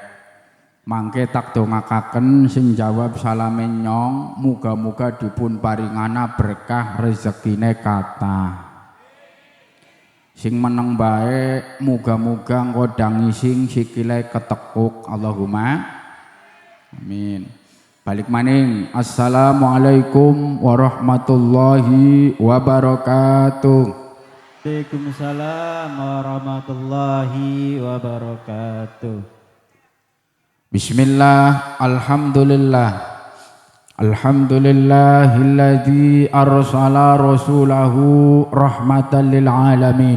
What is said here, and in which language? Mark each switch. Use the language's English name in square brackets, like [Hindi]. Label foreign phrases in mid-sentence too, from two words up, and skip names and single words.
[Javanese] Mangke tak dongakaken sing jawab salame nyong muga-muga dipun paringana berkah rezekine kathah. Sing meneng bae muga-muga engko dang ngising sikile ketekuk [Arabic] اللهم آمين. [Javanese] Balik maning. [Arabic] السلام عليكم ورحمة الله وبركاته. وعليكم السلام ورحمة الله وبركاته. بسم الله، الحمد لله. الحمد لله الذي أرسل رسوله رحمة للعالمين.